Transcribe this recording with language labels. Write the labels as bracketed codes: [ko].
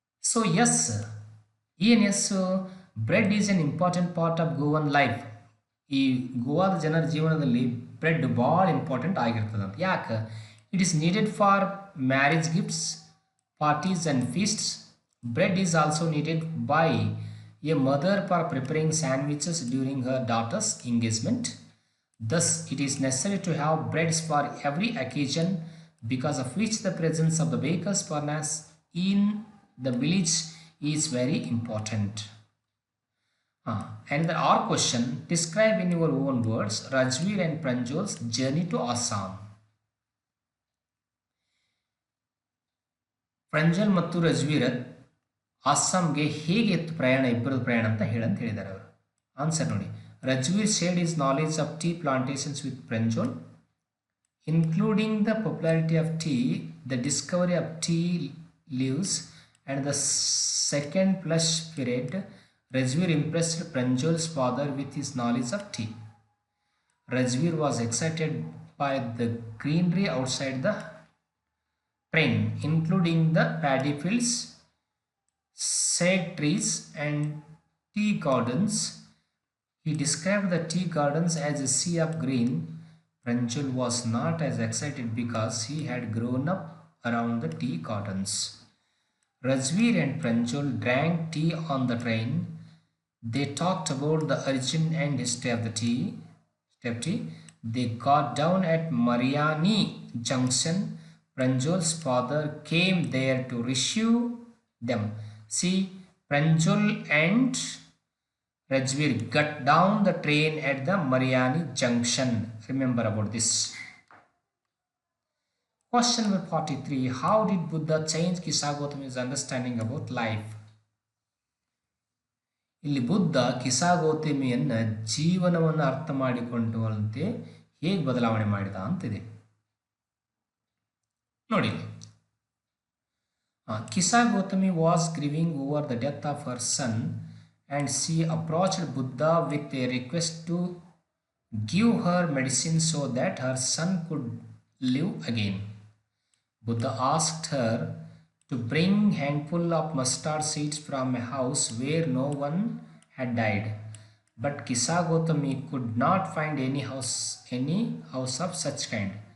[en] So yes, ಏನು yes? Bread is an important part of Goan life. [kn] ಈ ಗೋವಾದ ಜನರ ಜೀವನದಲ್ಲಿ ಬ್ರೆಡ್ ಭಾಳ ಇಂಪಾರ್ಟೆಂಟ್ ಆಗಿರ್ತದಂತ. ಯಾಕೆ? [en] It is needed for marriage gifts, parties and feasts. Bread is also needed by a mother for preparing sandwiches during her daughter's engagement. Thus, it is necessary to have breads for every occasion, because of which the presence of the baker's furnace in the village is very important. Another R question. Describe in your own words Rajveer and Pranjol's journey to Assam. [kn] ಪ್ರಂಜಲ್ ಮತ್ತು ರಜ್ವೀರ್ ಅಸ್ಸಾಂಗೆ ಹೇಗೆ ಪ್ರಯಾಣ, ಇಬ್ಬರದು ಪ್ರಯಾಣ ಅಂತ ಹೇಳಿದ್ದಾರೆ ಅವರು. Answer ನೋಡಿ. [en] Rajveer shared his knowledge of tea plantations with Pranjol, including the popularity of tea, the discovery of tea leaves and the second flush period. Rajveer impressed Pranjol's father with his knowledge of tea. Rajveer was excited by the greenery outside the train, including the paddy fields, sage trees and tea gardens. He described the tea gardens as a sea of green. Pranjal was not as excited because he had grown up around the tea gardens. Rajveer and Pranjal drank tea on the train. They talked about the origin and history of the tea. They got down at Mariani Junction. Pranjol's father came there to receive them. See, Pranjal and Rajveer got down the train at the Mariani Junction. Remember about this. Question number 43. How did Buddha change Kisagotami's understanding about life? [kn] ಇಲ್ಲಿ ಬುದ್ಧ ಕಿಸಾಗೋತಮಿಯನ್ನ ಜೀವನವನ್ನು ಅರ್ಥ ಮಾಡಿಕೊಂಡಂತೆ ಹೇಗೆ ಬದಲಾವಣೆ ಮಾಡಿದ ಅಂತಿದೆ ನೋಡಿ. [en] Kisagotami was grieving over the death of her son, and she approached Buddha with a request to give her medicine so that her son could live again. Buddha asked her to bring handful of mustard seeds from a house where no one had died, but Kisagotami could not find any house of such kind.